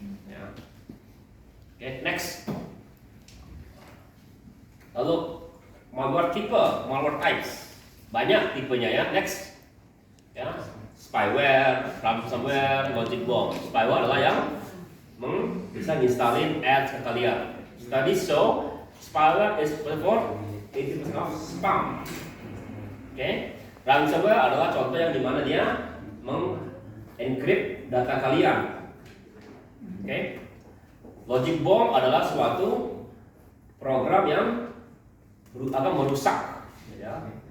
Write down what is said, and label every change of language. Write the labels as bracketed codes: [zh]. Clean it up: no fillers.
[id] Ya. Oke, next. Lalu malware tipe, malware types. Banyak tipenya ya. Next. Ya, spyware, ransomware, logic bomb. Spyware adalah yang bisa nginstalin ads ke kalian. [en] Studies show spyware is for 80% of spam. [id] Oke, ransomware adalah contoh yang dimana dia mengencrypt data kalian. Oke, logic bomb adalah suatu program yang akan merusak. Ya.